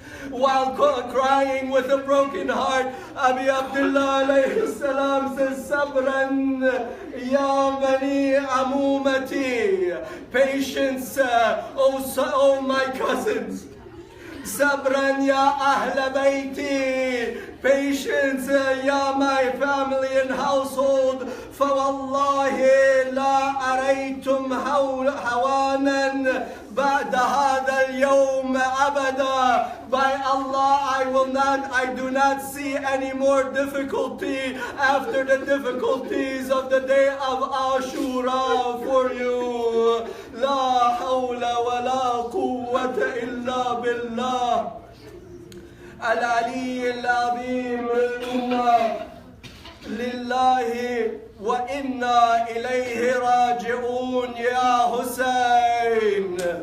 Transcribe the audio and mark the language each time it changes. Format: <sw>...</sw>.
<en>While crying with a broken heart, Abi Abdullah alayhi salam says,</en> <ar>Sabran ya bani amumati.</ar> <en>Patience, oh my cousins.</en> <ar>Sabran ya ahla bayti.</ar> <en>Patience, ya my family and household.</en> <ar>فوالله لا أريتم هوانا بعد هذا اليوم أبدا.</ar> <en>By Allah, I do not see any more difficulty after the difficulties of the day of Ashura for you.</en> <ar>لا حول ولا قوة إلا بالله العلي العظيم. إنا لله وإنا إليه راجعون يا حسين.</ar>